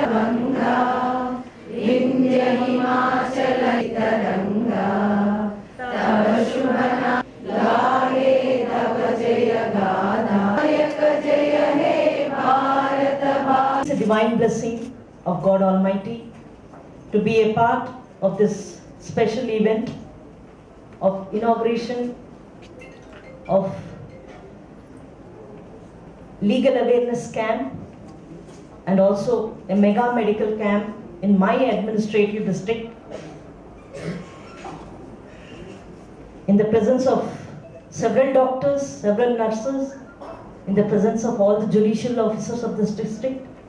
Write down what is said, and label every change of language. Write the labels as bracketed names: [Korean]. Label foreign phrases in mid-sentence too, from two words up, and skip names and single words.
[Bangla] গঙ্গা বিন্ধ্য হিমাচল তরঙ্গা তব শুভ নাম গাহে তব জয় গাথা জয় হে ভারত ভাগ্য. [English] It's a divine blessing of God Almighty to be a part of this special event of inauguration of legal awareness camp and also a mega medical camp in my administrative district in the presence of several doctors, several nurses, in the presence of all the judicial officers of this district.